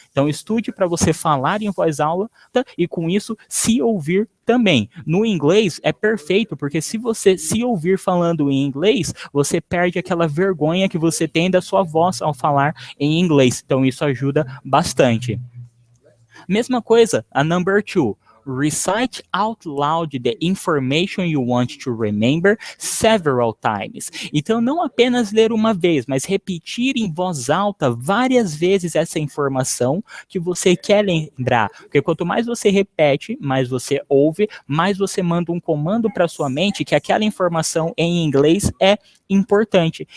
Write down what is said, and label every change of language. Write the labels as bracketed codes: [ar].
[pt] Então, estude para você falar em voz alta e com isso se ouvir também. No inglês é perfeito, porque se você se ouvir falando em inglês, você perde aquela vergonha que você tem da sua voz ao falar em inglês. Então isso ajuda bastante. Mesma coisa, a number 2. [en] Recite out loud the information you want to remember several times. [pt] Então, não apenas ler uma vez, mas repetir em voz alta várias vezes essa informação que você quer lembrar. Porque quanto mais você repete, mais você ouve, mais você manda um comando para sua mente que aquela informação em inglês é importante.